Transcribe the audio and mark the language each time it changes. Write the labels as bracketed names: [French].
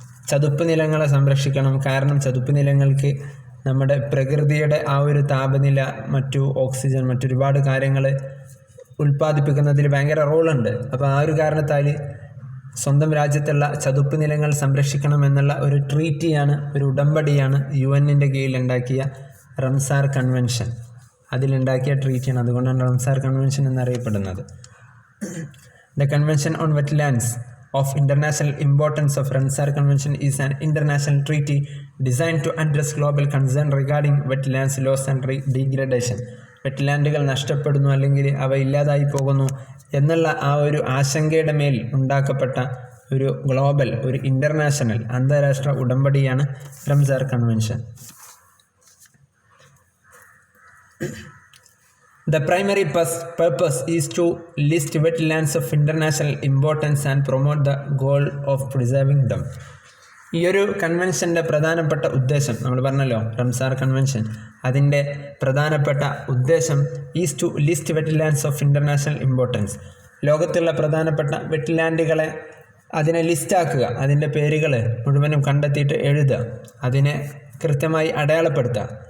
[Malayalam] ചതുപ്പ് നിലങ്ങളെ സംരക്ഷിക്കണം. കാരണം ചതുപ്പ് നിലങ്ങൾക്ക് നമ്മുടെ പ്രകൃതിയുടെ ആ ഒരു താപനില, മറ്റു ഓക്സിജൻ, മറ്റൊരുപാട് കാര്യങ്ങൾ ഉൽപ്പാദിപ്പിക്കുന്നതിൽ ഭയങ്കര റോളുണ്ട്. അപ്പോൾ ആ ഒരു കാരണത്താൽ സ്വന്തം രാജ്യത്തുള്ള ചതുപ്പ് നിലങ്ങൾ സംരക്ഷിക്കണം എന്നുള്ള ഒരു ട്രീറ്റിയാണ്, ഒരു ഉടമ്പടിയാണ് UN-ൻ്റെ കീഴിലുണ്ടാക്കിയ റംസാർ കൺവെൻഷൻ. അതിലുണ്ടാക്കിയ ട്രീറ്റിയാണ്, അതുകൊണ്ടാണ് റംസാർ കൺവെൻഷൻ എന്നറിയപ്പെടുന്നത്. [English] The convention on wetlands of international importance of Ramsar Convention is an international treaty designed to address global concern regarding wetlands loss and degradation. [Malayalam] വെറ്റ്ലാൻഡുകൾ നഷ്ടപ്പെടുന്നു അല്ലെങ്കിൽ അവ ഇല്ലാതായി പോകുന്നു എന്നുള്ള ആ ഒരു ആശങ്കയുടെ മേൽ ഉണ്ടാക്കപ്പെട്ട ഒരു ഗ്ലോബൽ, ഒരു ഇൻ്റർനാഷണൽ, അന്താരാഷ്ട്ര ഉടമ്പടിയാണ് Ramsar convention. [English] The primary purpose is to list wetlands of international importance and promote the goal of preserving them. [Malayalam] ഈ ഒരു കൺവെൻഷൻ്റെ പ്രധാനപ്പെട്ട ഉദ്ദേശം നമ്മൾ പറഞ്ഞല്ലോ, റംസാർ കൺവെൻഷൻ, അതിൻ്റെ പ്രധാനപ്പെട്ട ഉദ്ദേശം [English] Is to list wetlands of international importance. [Malayalam] ലോകത്തുള്ള പ്രധാനപ്പെട്ട വെറ്റ്ലാൻഡുകളെ അതിനെ ലിസ്റ്റാക്കുക, അതിൻ്റെ പേരുകൾ മുഴുവനും കണ്ടെത്തിയിട്ട് എഴുതുക, അതിനെ കൃത്യമായി അടയാളപ്പെടുത്തുക.